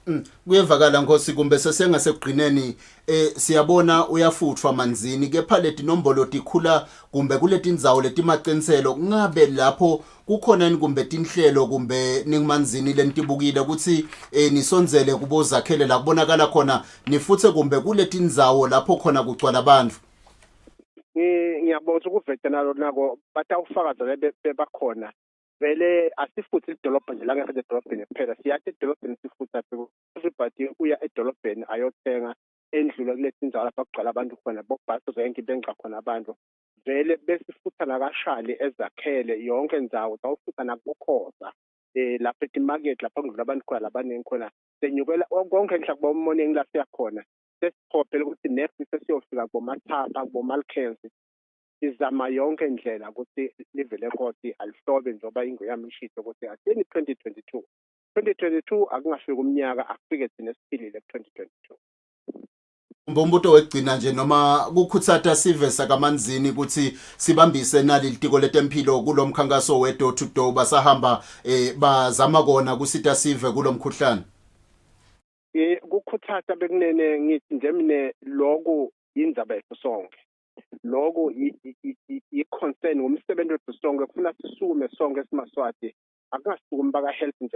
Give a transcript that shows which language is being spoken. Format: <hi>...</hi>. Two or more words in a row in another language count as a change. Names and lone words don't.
<ss>Kuyevakala Nkosi kumbe sesengasekugqineni siyabona uyafuthwa manzini kepha leti nombolo tikhula kumbe kuleti ndzawo letimaqiniselo ngabe lapho kukhona ni kumbe tinhlelo kumbe ningimanzini lentibukile ukuthi nisonzele kubozakhele la kubonakala khona nifuthe kumbe kuleti ndzawo lapho khona kugcwala abantu. Ngiyabonga ukuveta nako batawufakaza bebakhona vele asifuthe idolobha nje la ngeke edolobheni kuphela siyathi edolobheni sifutha everybody uya edolobheni ayothenga endlula kulezi ndzawo lapha kugcwala abantu khona bokubhasa zonke benqa khona abantu vele besifutha nakashali ezakhele yonke ndzawo tawufutha nakukhoza lapha etimarket lapha kudlula abantu khona labaningi khona senyukela konke ngihla kuba morning la siyakhona sesiphophela ukuthi next sesiyofika kubomathapha kubomalkensi izama yonke indlela ukuthi livele Nkosi alihlobe njengoba inguyami ishito ukuthi asini 2022 akungafika umnyaka afike thina siphilile ku2022. Umbuto wegcina nje noma kukhutsata sive sakamanzini ukuthi sibambise nali litiko letempilo kulomkhankaso we door to door basahamba bazama kona kusita sive kulomkhuhlane. Kukhutsata bekunene ngithi nje mine lokho indzaba yethu sonke. Lokho i-concern ngumsebenzi wethu sonke kufuna sisukume sonke simaswati akungasukumi baka health nje</ss>